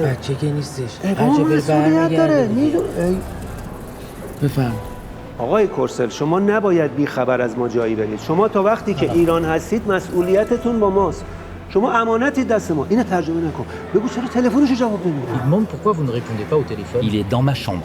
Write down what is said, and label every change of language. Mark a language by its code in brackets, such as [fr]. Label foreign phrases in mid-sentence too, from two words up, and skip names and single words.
[fa] بچه که نیستش. اون مسئولیت داره. بفهم. آقای کرسل شما نباید بی خبر از ما جایی برید. شما تا وقتی که ایران هستید مسئولیتتون با ماست. شما امانتی دست ما. اینو ترجمه نکن. بگو چرا تلفنشو جواب نمیدی؟ [fr] Il demande pourquoi vous ne répondez pas au téléphone. Il est dans ma chambre.